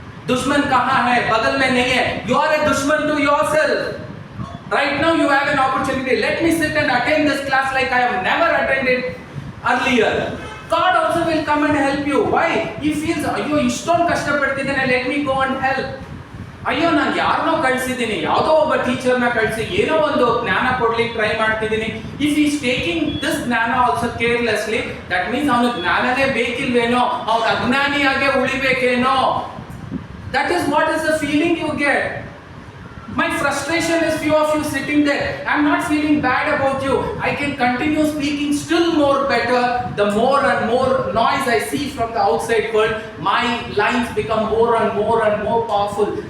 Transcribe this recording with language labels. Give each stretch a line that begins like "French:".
Hindi: दुश्मन कहाँ है? बगल में नहीं है.
English: You are a dushman to yourself. Right now you have an opportunity. Let me sit and attend this class like I have never attended earlier. God also will come and help you. Why? He feels,
Kannada: ಅಯ್ಯೋ ಇಷ್ಟೊಂದು ಕಷ್ಟಪಡ್ತಿದ್ದೇನೆ,
English: let me go and help.
Kannada: ಅಯ್ಯೋ ನಾನು ಯಾರನ್ನೋ ಕಳಿಸಿದ್ದೀನಿ, ಯಾವುದೋ ಒಬ್ಬ ಟೀಚರ್ನ ಕಳಿಸಿ ಏನೋ ಒಂದು ಜ್ಞಾನ ಕೊಡ್ಲಿಕ್ಕೆ ಟ್ರೈ ಮಾಡ್ತಿದ್ದೀನಿ.
English: if is taking this ಜ್ಞಾನ also carelessly, that means
Kannada: ಅವನು ಜ್ಞಾನನೇ ಬೇಕಿಲ್ವೇನೋ, ಅವನು ಅಜ್ಞಾನಿಯಾಗೆ ಉಳಿಬೇಕೇನೋ.
English: That is what is the feeling you get. My frustration is few of you sitting there. I am not feeling bad about you. I can continue speaking still more better. The more and more noise I see from the outside world, my lines become more and more powerful.